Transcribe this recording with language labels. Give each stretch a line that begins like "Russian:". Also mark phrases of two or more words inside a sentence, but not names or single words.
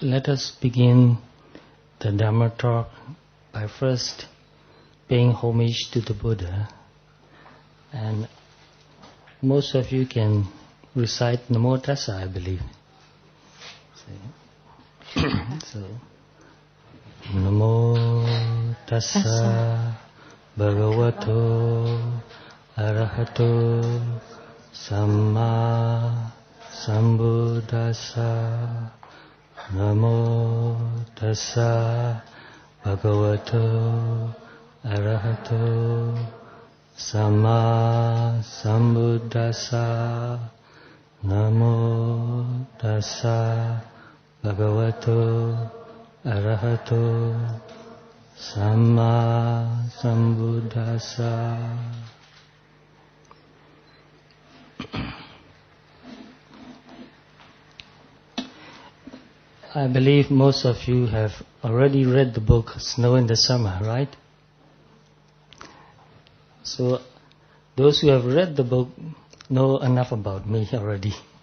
English: us begin the Dhamma talk by first paying homage to the Buddha. And most of you can recite
Pali: Namo Tassa,
English: I believe. So,
Pali: Namo Tassa Bhagavato Arahato Samma Sambuddhassa. Namo Tassa Bhagavato Arahato Samma Sambuddhassa. Namo Tassa Bhagavato Arahato Samma Sambuddhassa.
English: I believe most of you have already read the book Snow in the Summer, right? So those who have read the book know enough about me already.